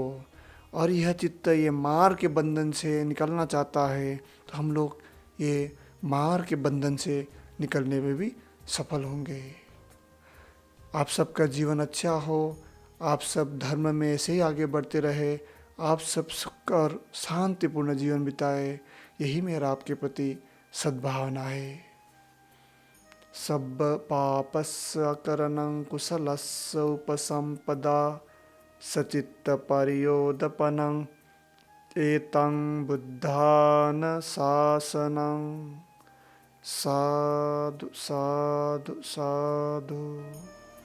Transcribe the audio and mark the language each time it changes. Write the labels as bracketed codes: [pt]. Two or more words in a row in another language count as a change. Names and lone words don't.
[hi] और यह चित्त ये मार के बंधन से निकलना चाहता है, तो हम लोग ये मार के बंधन से निकलने में भी सफल होंगे। आप सबका जीवन अच्छा हो, आप सब धर्म में ऐसे ही आगे बढ़ते रहे, आप सब सुख और शांतिपूर्ण जीवन बिताए, यही मेरा आपके प्रति सद्भावना है। [pi] सब पापस्य करणं कुशलस्य उपसंपदा सचित्त परियोदपनं एतं बुद्धान शासनं। साधु साधु साधु।